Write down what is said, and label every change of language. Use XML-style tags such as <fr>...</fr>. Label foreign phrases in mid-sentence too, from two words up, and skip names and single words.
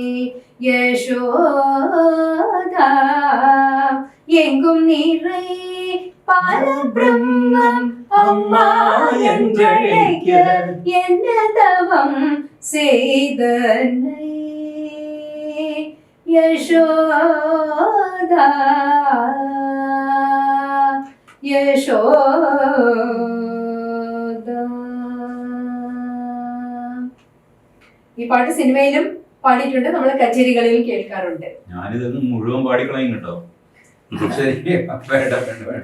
<ta>யசோதா, எங்கும் நிறை பரபிரம்மம் அம்மா என்றழைக்க, என்ன தவம் செய்தனை யசோதா യശോദ.</ta> <ml>ഈ പാട്ട് സിനിമയിലും പാടിയിട്ടുണ്ട്, നമ്മൾ കച്ചേരികളിലും കേൾക്കാറുണ്ട്. ഞാനിതൊന്നും മുഴുവൻ പാടിക്കളയും കേട്ടോ. ശരി, വേണ്ട വേണ്ട വേണ്ട.</ml>